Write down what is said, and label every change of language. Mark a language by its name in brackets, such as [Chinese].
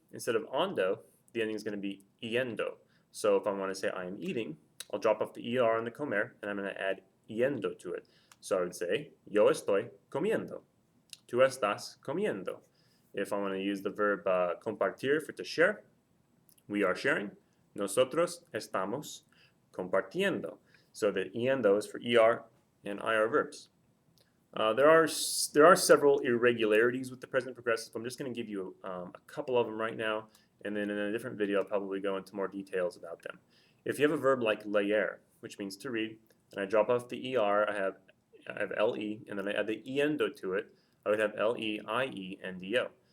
[English] Instead of ando, the ending is going to be yendo. So if I want to say I am eating, I'll drop off the er and the comer, and I'm going to add yendo to it. So I would say, [Spanish] yo estoy comiendo. Tú estás comiendo. [English] If I want to use the verb compartir for to share, we are sharing. [Spanish] Nosotros estamos compartiendo. [English] So the yendo is for er and ir verbs. There are several irregularities with the present progressive. I'm just going to give you a couple of them right now, and then in a different video I'll probably go into more details about them. If you have a verb like leer, which means to read, and I drop off the er, I have le, and then I add the yendo to it, I would have leiendo.